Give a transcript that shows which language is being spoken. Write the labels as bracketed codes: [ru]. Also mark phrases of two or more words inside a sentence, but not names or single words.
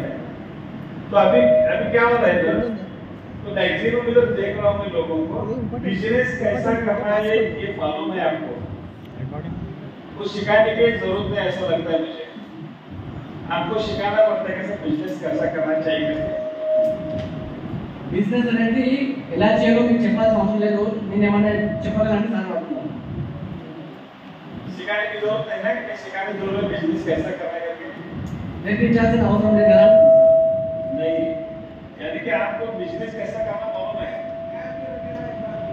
[hi] तो अभी क्या हो रहा है इधर? तो मैक्सिमम इधर देख रहा हूँ मैं लोगों को, बिजनेस कैसा करना है ये मालूम है आपको, कुछ सिखाने की जरूरत नहीं ऐसा लगता है मुझे। आपको सिखाना पड़ता है कैसे बिजनेस कैसा करना चाहिए। [te] బిజినెస్ అనేది ఎలా చేయాలో మీకు చెప్పాల్సిన అవసరం లేదు, నేను ఏమన్నా చెప్పగలంటే సార్ పడుతున్నాను। [hi] सिखाने की जरूरत नहीं है कि सिखाने की जरूरत बिजनेस कैसा करना है [te] నేర్పించాల్సిన అవసరం లేదు కదా? [hi] नहीं, यानी कि आपको बिजनेस कैसा करना मालूम है।